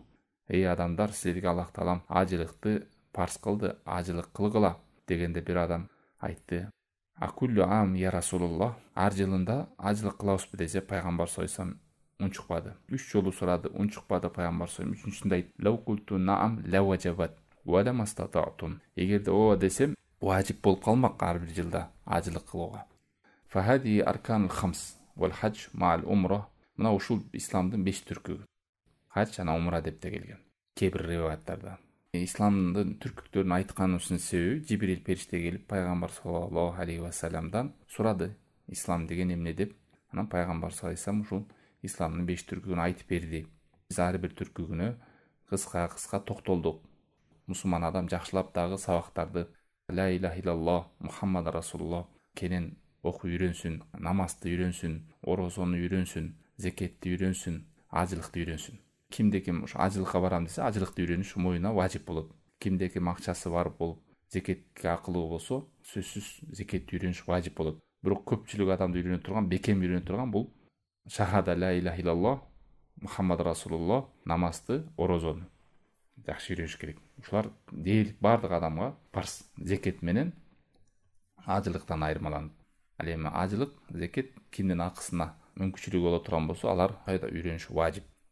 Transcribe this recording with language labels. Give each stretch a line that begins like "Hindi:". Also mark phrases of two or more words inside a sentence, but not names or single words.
Kyrgyz: Эй адамдар, силерге Аллах Таалам ажылыкты парз кылды, ажылык кылгыла дегенде бир адам айтты:
Arabic: "أكل عام يا رسول الله?"
Kyrgyz: Ар жылында ажылык кылабызбы десе, Пайгамбар
Arabic: صلى الله عليه وسلم
Kyrgyz: унчукпады. 3 жолу сурады, унчукпады Пайгамбар
Arabic: صلى الله عليه وسلم.
Kyrgyz: Үчүнчүсүндө айтты:
Arabic: "لو قلت نعم لوجبت ولما استطعتم."
Kyrgyz: Эгерде ооба десем, важип болуп калмак ар бир жылда ажылык кылууга.
Arabic: فهذه أركان الخمس والحج مع العمرة.
Kyrgyz: Мына ушул исламдын 5 түркүгү. Хадж жана умра деп те келген. Кээ бир риваяттарда. Исламдын түркүктөрүн айтканыбыздын себеби Жибрил периште келип Пайгамбар
Arabic: صلى الله عليه وسلم
Kyrgyz: сурады: "Ислам деген эмне?" деп. Анан Пайгамбар
Arabic: صلى الله عليه وسلم
Kyrgyz: ушул исламдын 5 түркүгүн айтып берди. Биз ар бир түркүгүнө кыска токтолдук. Мусулман адам жакшылап дагы сабактарды
Arabic: لا إله إلا الله محمد رسول الله
Kyrgyz: кенен окуп үйрөнсүн, намазды үйрөнсүн, орозону үйрөнсүн, зекетти үйрөнсүн, ажылыкты үйрөнсүн. Кимде-ким ушу ажылыкка барам десе, ажылыкты үйрөнүш мойнуна важип болот. Кимде-ким акчасы бар болуп, зекетке акылуу болсо, сөзсүз зекетти үйрөнүш важип болот. бирок көпчүлүк адамды үйрөнө турган, бекем үйрөнө турган бул шахада
Arabic: لا إله إلا الله محمد رسول الله,
Kyrgyz: намазды, орозону жакшы үйрөнүш керек. Ушулар дээрлик бардык адамга парз. Зекет менен ажылыктан айырмаланып. Ал эми ажылык, зекет кимдин акысына мүмкүнчүлүгү боло турган болсо, алар кайда үйрөнүш важип.